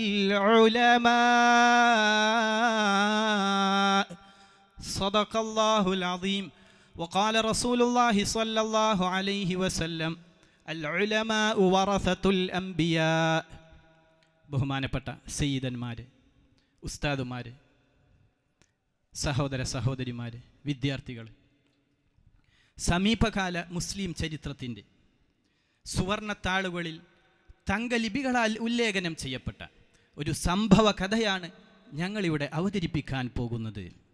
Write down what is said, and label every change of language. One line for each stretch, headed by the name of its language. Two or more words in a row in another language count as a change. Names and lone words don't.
Arabic: العلماء صدق الله العظيم وقال رسول الله صلى الله عليه وسلم العلماء ورثة الأنبياء.
Malayalam: ബഹുമാനപ്പെട്ട സയ്യിദന്മാര്, ഉസ്താദുമാര്, സഹോദര സഹോദരിമാര്, വിദ്യാർത്ഥികൾ, സമീപകാല മുസ്ലിം ചരിത്രത്തിൻ്റെ സുവർണത്താളുകളിൽ തങ്കലിപികളാൽ ഉല്ലേഖനം ചെയ്യപ്പെട്ട ഒരു സംഭവ കഥയാണ് ഞങ്ങളിവിടെ അവതരിപ്പിക്കാൻ പോകുന്നത്.